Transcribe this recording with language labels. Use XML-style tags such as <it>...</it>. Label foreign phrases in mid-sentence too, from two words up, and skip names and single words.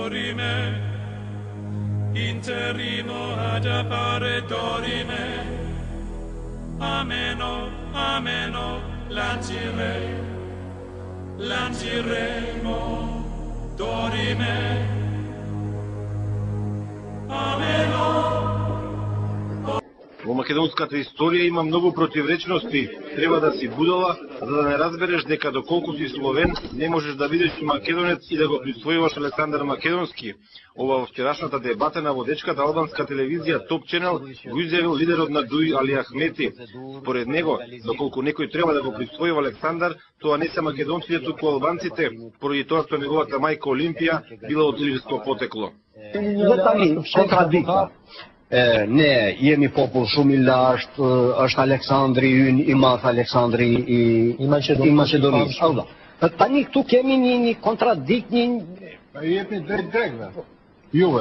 <mk>dorime, interrimo ad appare dorime, ameno, ameno, lanciremo, dorime, ameno. Во македонската историја има многу противречности. Треба да си будала, за да не разбереш дека доколку си словен, не можеш да бидеш македонец и да го присвојуваш Александар Македонски. Ова во вчерашната дебата на водечката албанска телевизија Top Channel го изјавил лидерот на Дуи Али Ахмети. Според него, доколку некој треба да го присвојува Александар, тоа не се македонците, туку албанците, поради тоа што неговата мајка Олимпија била од илирско потекло.</mk> <sq>Ne jemi popull shumë I lashtë, është Aleksandri ynë I madh, Aleksandri I Maqedonisë. Tani këtu kemi një kontradikt, jepni drejt grekëve. Juve.</sq>